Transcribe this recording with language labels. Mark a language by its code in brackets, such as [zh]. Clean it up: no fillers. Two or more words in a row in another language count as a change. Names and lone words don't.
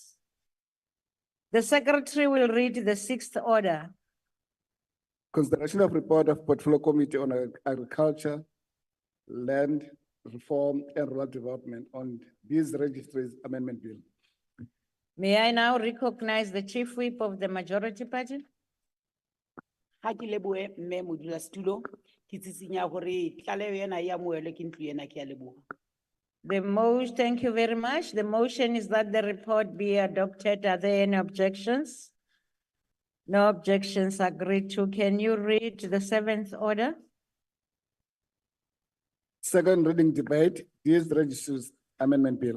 [en] The secretary will read the sixth order. Consideration of report of Portfolio Committee on Agriculture, Land Reform and Rural Development on these registries amendment bill. May I now recognize the chief whip of the majority party? [st] Ha ke lebohe mme modulasetulo, ke tsitsinya hore tlaleho ena ya amohelwe ke ntlo ena, ke a leboha. [en] Thank you very much. The motion is that the report be adopted. Are there any objections? No objections, agreed to. Can you read the seventh order? Second reading debate, these registries amendment bill.